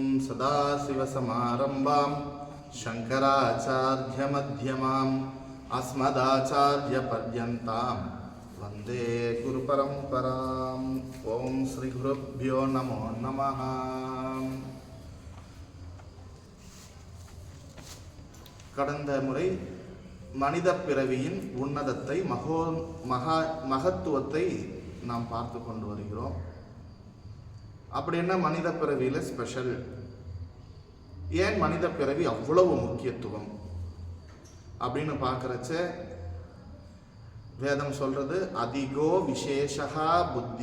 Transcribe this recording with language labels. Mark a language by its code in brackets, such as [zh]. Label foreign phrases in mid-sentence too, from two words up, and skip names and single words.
[sa] सदाशिवसमारम्भां शङ्कराचार्यमध्यमाम् अस्मदाचार्यपर्यन्तां वन्दे गुरुपरम्पराम्। ओं श्रीगुरुभ्यो नमो नमः। [ta] கடந்த முறை மனித பிறவியின் உன்னதத்தை மகத்துவத்தை நாம் பார்த்து கொண்டு வருகிறோம். அப்படி என்ன மனித பிறவியில் ஸ்பெஷல், ஏன் மனித பிறவி அவ்வளவு முக்கியத்துவம் அப்படின்னு பார்க்கறச்ச வேதம் சொல்றது [sa] अधिको विशेषः बुद्धिः.